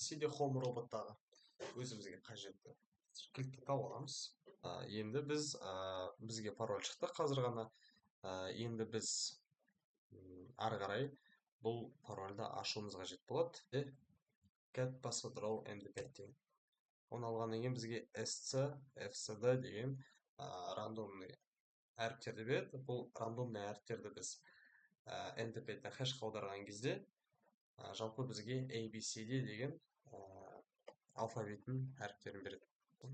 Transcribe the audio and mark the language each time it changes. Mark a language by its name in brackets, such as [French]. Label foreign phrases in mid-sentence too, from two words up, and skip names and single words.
[Kazakh] CD-ROM роботтағы өзімізге қажетті кликті тауып аламыз. Енді бізге пароль шықты қазір ғана. Енді біз ары қарай бұл парольді ашуымыз қажет болады. [English] Get password row md5 деген. [Kazakh] Оны алғаннан кейін бізге sc, fcd деген рандомный әріптерді береді. Бұл рандомный әріптерді біз md5-тен хэшқа аударған кезде жалпы бізге abcd деген алфавитінің әріптерін береді.